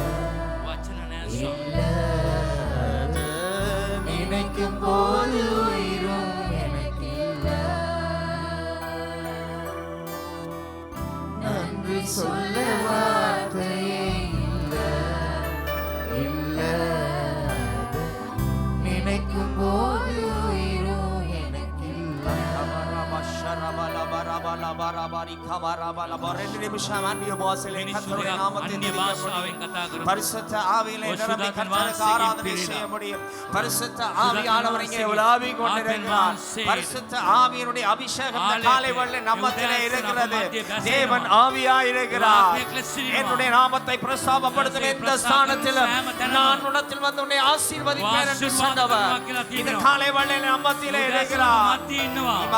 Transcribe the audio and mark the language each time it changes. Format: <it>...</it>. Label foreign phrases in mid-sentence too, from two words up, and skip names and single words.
<si>වචන නෑ ස්වාමිනී.</si> <ta>இல்லை. நினைக்கும் போது உயிரும் எனக்கு இல்லை. நன்றி சொல்ல வார்த்தையே இல்லை, இல்லை. நினைக்கும் போது உயிரும் எனக்கு இல்லை. ரெண்டு நிமிஷம் அந்நிய பாஷையிலே கர்த்தருடைய நாமத்தை</ta> <si>අන්‍ය</si> <ta>துதிக்க</ta> <si>භාෂාවෙන්</si> <ta>முடியும்.</ta> <si>කතා කරමු.</si> <ta>பரிசுத்த ஆவியிலே நிரம்பி பரிசுத்த கர்த்தருக்கு ஆவியின் ஆராதனை பிரிவு. செய்ய முடியும். பரிசுத்த ஆவியானவர் இங்கே உலாவிக் கொண்டிருக்கிறார். பரிசுத்த ஆவியினுடைய அபிஷேகம் இந்த காலை வேளையிலே நம்மத்திலே இருக்கிறது. தேவன் ஆவியாய் இருக்கிறார். என்னுடைய நாமத்தை பிரஸ்தாபப்படுத்தும் எந்த ஸ்தானத்திலும் நான் உன்னிடத்தில் வந்து உன்னை ஆசீர்வதிப்பேன் என்று சொன்னவர் இந்த காலை வேளையிலே நம்மத்திலே இருக்கிறார்.</ta> <si>මැදදී ඉන්නවා.</si>